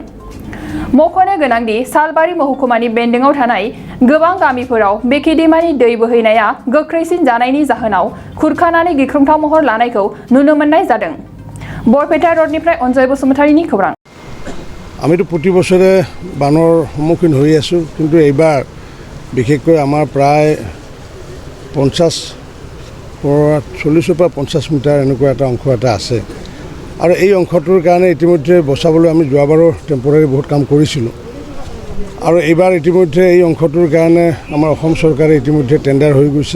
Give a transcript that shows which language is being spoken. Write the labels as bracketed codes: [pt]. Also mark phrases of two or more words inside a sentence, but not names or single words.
[brx] मख'नो गोनांदि सालबारि महकुमानि बेन्दोङाव थानाय गोबां गामिफोराव बेखि दैमानि दै बोहैनाया गोख्रैसिन जानायनि जाहोनाव खुरखानानै गिख्रंथाव महर लानायखौ नुनो मोननाय जादों। बरपेटा रडनिफ्राय अनजय बसुमतारीनि खौरां। [as] আমিতো প্ৰতি बছৰে বানৰ সন্মুখীন হৈ আছোঁ, কিন্তু এইবাৰ বিশেষকৈ আমাৰ প্ৰায় 40-40 পৰা 50 মিটাৰ এনেকুৱা এটা অংশ এটা আছে আৰু এই অংশটোৰ কাৰণে ইতিমধ্যে বচাবলৈ আমি যোৱাবাৰো টেম্পৰাৰী বহুত কাম কৰিছিলোঁ আৰু এইবাৰ ইতিমধ্যে এই অংশটোৰ কাৰণে আমাৰ অসম চৰকাৰে ইতিমধ্যে টেণ্ডাৰ হৈ গৈছে।